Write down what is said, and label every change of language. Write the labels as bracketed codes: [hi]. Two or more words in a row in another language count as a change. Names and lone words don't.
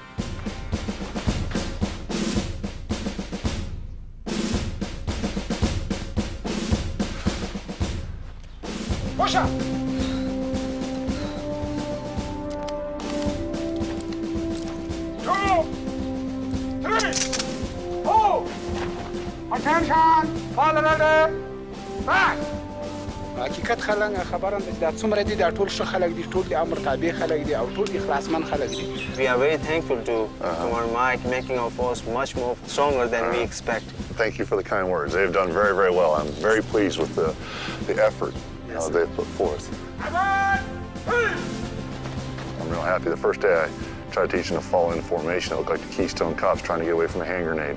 [en] Push up! 2, 3, 4. Attention! All ready? Back! [ps] حقیقت خلک خبرم د څومره دي د ټول ښه خلک دي ټول د امر تابع خلک دي او ټول اخلاصمن خلک دي. [en] We are very thankful to our Mike making our force much more stronger than we expect. Thank you for the kind words. They've done very, very well. I'm very pleased with the effort they put forth. I'm real happy. The first day I tried to teach them to fall into formation, it looked like the Keystone Cops trying to get away from a hand grenade.